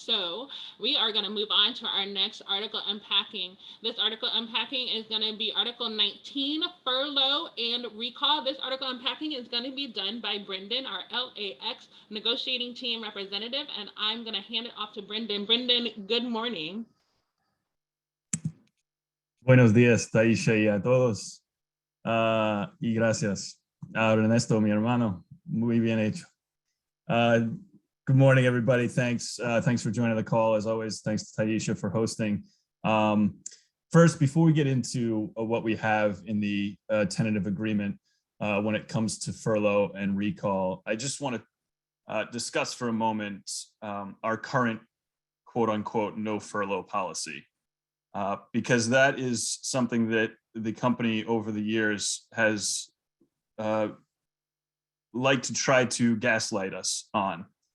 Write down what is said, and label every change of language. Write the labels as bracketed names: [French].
[English] So we are going to move on to our next article unpacking. This article unpacking is going to be Article 19, furlough and recall. This article unpacking is going to be done by Brendan, our LAX negotiating team representative, and I'm going to hand it off to Brendan. Brendan, good morning. [Spanish] Buenos días, Taisha, y a todos. Y gracias a Ernesto, mi hermano. Muy bien hecho. [English] Good morning, everybody. Thanks for joining the call. As always, thanks to Taisha for hosting. First, before we get into what we have in the tentative agreement when it comes to furlough and recall, I just want to discuss for a moment our current quote-unquote no furlough policy, because that is something that the company over the years has liked to try to gaslight us on.